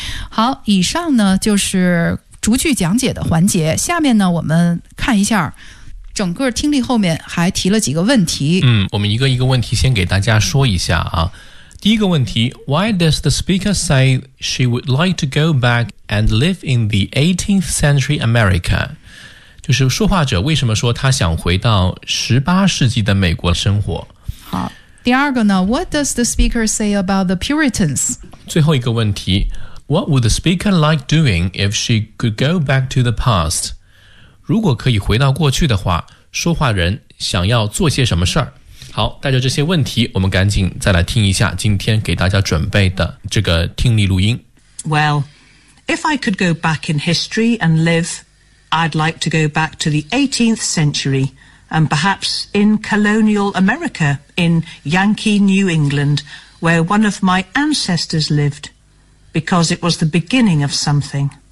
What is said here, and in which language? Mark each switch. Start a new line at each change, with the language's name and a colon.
Chinese: 好，以上呢就是逐句讲解的环节，下面呢我们看一下整个听力后面还提了几个问题。我们一个一个问题先给大家说一下啊。第一个问题，
English: Why does the speaker say she would like to go back and live in the 18th century America？
Chinese: 就是说话者为什么说他想回到18世纪的美国生活。好，第二个呢，
English: What does the speaker say about the Puritans？
Chinese: 最后一个问题，
English: What would the speaker like doing if she could go back to the past？
Chinese: 如果可以回到过去的话，说话人想要做些什么事儿。好，带着这些问题，我们赶紧再来听一下今天给大家准备的这个听力录音。
English: Well, if I could go back in history and live, I'd like to go back to the 18th century and perhaps in colonial America, in Yankee New England, where one of my ancestors lived, because it was the beginning of something.